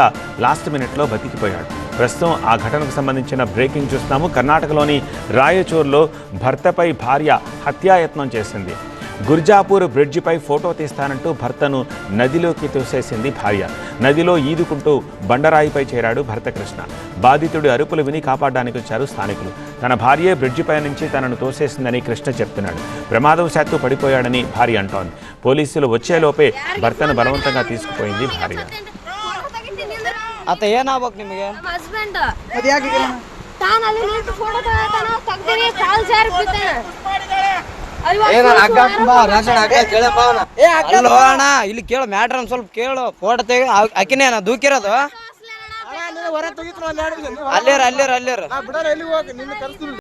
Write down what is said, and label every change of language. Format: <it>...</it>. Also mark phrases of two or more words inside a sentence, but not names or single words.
<te>లాస్ట్ మినిట్లో బతికిపోయాడు ప్రస్తుతం ఆ ఘటనకు సంబంధించిన బ్రేకింగ్ చూస్తున్నాము కర్ణాటకలోని రాయచూర్లో భర్తపై భార్య హత్యాయత్నం చేసింది గుర్జాపూర్ బ్రిడ్జిపై ఫోటో తీస్తానంటూ భర్తను నదిలోకి తోసేసింది భార్య నదిలో ఈదుకుంటూ బండరాయిపై చేరాడు భర్త కృష్ణ బాధితుడి అరుపులు విని కాపాడడానికి వచ్చారు స్థానికులు తన భార్యే బ్రిడ్జిపై నుంచి తనను తోసేసిందని కృష్ణ చెప్తున్నాడు ప్రమాదవశాత్తు పడిపోయాడని భార్య అంటోంది పోలీసులు వచ్చేలోపే భర్తను బలవంతంగా తీసుకుపోయింది భార్య</te> <kn>ಅತ್ತ ಏನಾಗ್ಬೇಕು ನಿಮಗೆ ಹಸ್ಬೆಂಡ್ ತಾನು ಅಲ್ಲಿ ನಿಂತು ಫೋಟೋ ತಗೋತಾನ ತಗ್ದಿರಿ ಕಾಲ್ ಜಾರಿ ಬಿದ್ದಾನೆ ಅಣ್ಣ ಇಲ್ಲಿ ಕೇಳು ಮ್ಯಾಟ್ರ್ ಒಂದ್ ಸ್ವಲ್ಪ ಕೇಳು ಫೋಟೋ ತೆಗಿ ಅಕ್ಕಿನೇನ ದೂಕಿರೋದು ಅಲ್ಲೇರ</kn>